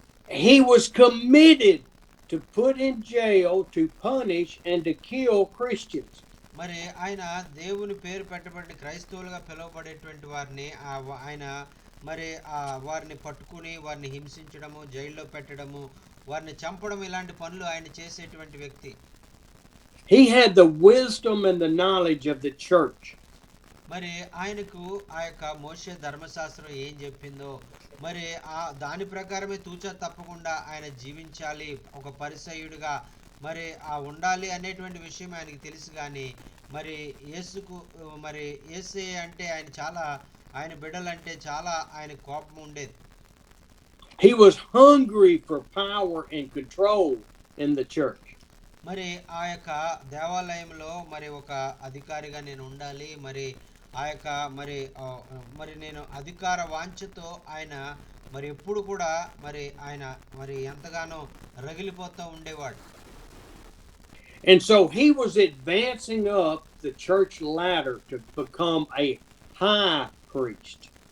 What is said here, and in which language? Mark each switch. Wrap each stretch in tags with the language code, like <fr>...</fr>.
<en>He was committed to put in jail, to punish and to kill Christians.</en> <te>మరి ఆయన దేవుని పేరు పెట్టబడి క్రైస్తవులుగా పిలువబడేటువంటి వారిని ఆయన మరి వారిని పట్టుకుని వారిని హింసించడము, జైల్లో పెట్టడము, వారిని చంపడం ఇలాంటి పనులు ఆయన చేసేటువంటి వ్యక్తి.</te> <en>He had the wisdom and the knowledge of the church.</en> <te>మరి ఆయనకు ఆ యొక్క మోషే ధర్మశాస్త్రం ఏం చెప్పిందో మరి దాని ప్రకారమే తూచా తప్పకుండా ఆయన జీవించాలి, ఒక పరిసయ్యుడిగా మరి ఉండాలి అనేటువంటి విషయం ఆయనకి తెలుసు. కానీ మరి యేసుకు మరి యేసే అంటే ఆయన బిడ్డలంటే చాలా ఆయన కోపం ఉండేది.</te> <en>He was hungry for power and control in the church.</en> <te>మరి ఆ యొక్క దేవాలయంలో మరి ఒక అధికారిగా నేను ఉండాలి, మరి ఆ యొక్క మరి నేను అధికార వాంఛతో ఆయన మరి ఎప్పుడు కూడా మరి ఆయన మరి ఎంతగానో రగిలిపోతూ ఉండేవాడు.</te> <en>And so he was advancing up the church ladder to become a high priest.</en>